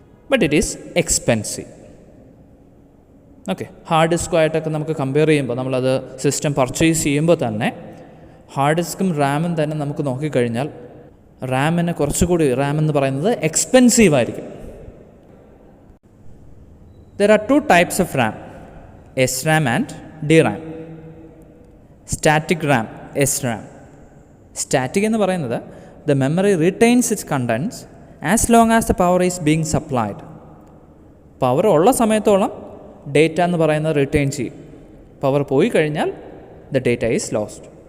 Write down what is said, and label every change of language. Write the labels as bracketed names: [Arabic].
[English] But it is expensive. [Malayalam] Okay, hard ഡിസ്കുമായിട്ടൊക്കെ നമുക്ക് compare ചെയ്യുമ്പോൾ, നമ്മളത് സിസ്റ്റം പർച്ചേസ് ചെയ്യുമ്പോൾ തന്നെ ഹാർഡ് ഡിസ്കും റാമും തന്നെ നമുക്ക് നോക്കിക്കഴിഞ്ഞാൽ റാമിന് കുറച്ചുകൂടി, റാം എന്ന് പറയുന്നത് എക്സ്പെൻസീവ് ആയിരിക്കും. [English] There are two types of RAM, SRAM and DRAM. Static RAM, SRAM. Static [Malayalam] എന്ന് പറയുന്നത് [English] the memory retains its contents as long as the power is being supplied. [Malayalam] Power ഉള്ള സമയത്തോളം ഡേറ്റ എന്ന് പറയുന്നത് റിട്ടേൺ ചെയ്യും. പവർ പോയി കഴിഞ്ഞാൽ [English] the data is lost.